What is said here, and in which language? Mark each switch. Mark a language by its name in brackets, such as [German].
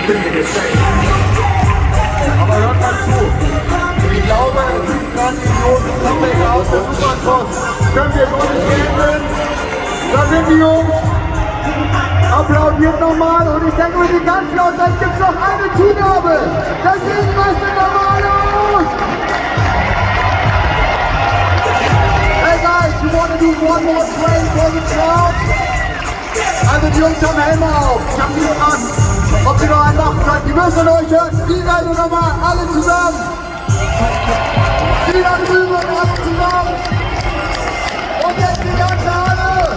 [German] Aber hört mal zu, ich glaube, das Idioten Comeback aus der Supercross können wir so nicht beenden. Da sind die Jungs, applaudiert nochmal und ich denke, wir sind ganz laut, dann gibt es noch eine Zugabe. Deswegen rastet nochmal aus. [English] Hey guys, you want to do one more train for the crowd? [German] Also die Jungs haben Helme auf, ich hab die gefragt, ob sie noch einen machen können. Die müssen euch hören, die seid ihr nochmal, alle zusammen. Die da drüben, alle zusammen. Und jetzt die ganze Halle.